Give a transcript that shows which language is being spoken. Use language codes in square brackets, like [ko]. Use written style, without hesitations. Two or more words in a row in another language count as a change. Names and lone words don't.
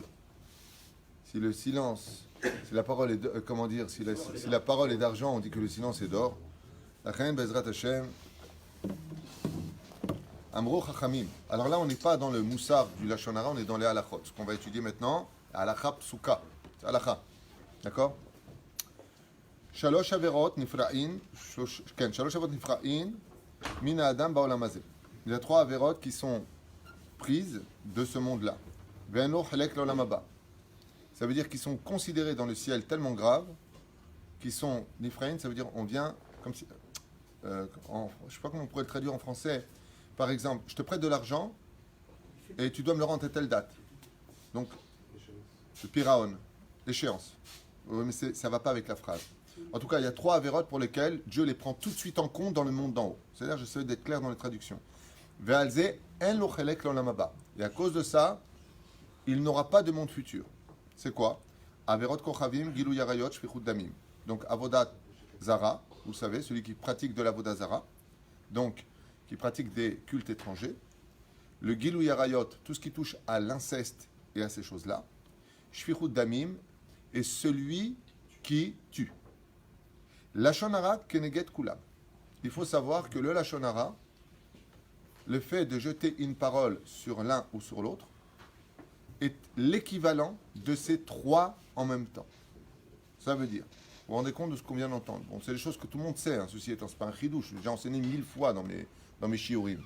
[fr] Si le silence, si la parole est, comment dire, si la parole est d'argent, on dit que le silence est d'or. [he] אכן בעזרת השם. אמרו חכמים. [fr] Alors là, on n'est pas dans le moussar du [he] לשון הרע, [fr] on est dans les halachot. Ce qu'on va étudier maintenant, [he] הלכה פסוקה. [fr] C'est halakha. D'accord? [he] שלוש עבירות נפרעין, שלוש עבירות נפרעין, מן האדם בעולם הזה. [fr] Il y a 3 averot qui sont prises de ce monde-là. [he] ואין לו חלק לעולם הבא. [fr] Ça veut dire qu'ils sont considérés dans le ciel tellement graves, qu'ils sont nifra'in, ça veut dire on vient comme si, je ne sais pas comment on pourrait le traduire en français. Par exemple, je te prête de l'argent et tu dois me le rendre à telle date. Donc, le piraon, l'échéance. Oui, mais ça ne va pas avec la phrase. En tout cas, il y a 3 avérotes pour lesquelles Dieu les prend tout de suite en compte dans le monde d'en haut. C'est-à-dire, j'essaie d'être clair dans les traductions. [he] ועל זה אין לו חלק לעולם הבא. [fr] Et à cause de ça, il n'aura pas de monde futur. C'est quoi? [he] עבירות כוכבים, גילוי עריות, שפיכות דמים. [fr] Donc, [he] עבודה זרה, [fr] vous savez, celui qui pratique de l' [he] עבודה זרה. [fr] Donc, qui pratique des cultes étrangers. Le [he] גילוי עריות, [fr] tout ce qui touche à l'inceste et à ces choses-là. [he] שפיכות דמים, [fr] et celui qui tue. [he] לשון הרע כנגד כולם. [fr] il faut savoir que le [he] לשון הרע, [fr] le fait de jeter une parole sur l'un ou sur l'autre, est l'équivalent de ces trois en même temps. Ça veut dire, vous vous rendez compte de ce qu'on vient d'entendre. Bon, c'est des choses que tout le monde sait, hein, ceci étant, c'est pas un chidouche. J'ai enseigné 1000 fois dans mes shiurim.